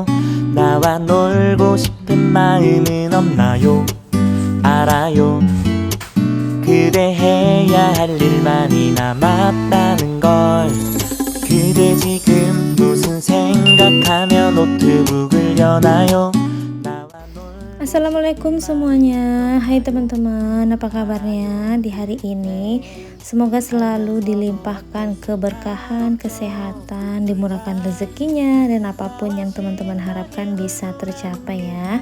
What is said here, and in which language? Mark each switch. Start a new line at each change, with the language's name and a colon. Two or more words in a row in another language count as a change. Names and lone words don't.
Korean: 나와 놀고 싶은 마음은 없나요? 알아요. 그대 해야 할 일만이 남았다는 걸. 그대 지금 무슨 생각하며 노트북을 여나요?
Indonesian: Assalamualaikum semuanya. Hai teman-teman, apa kabarnya di hari ini? Semoga selalu dilimpahkan keberkahan, kesehatan, dimurahkan rezekinya, dan apapun yang teman-teman harapkan bisa tercapai ya.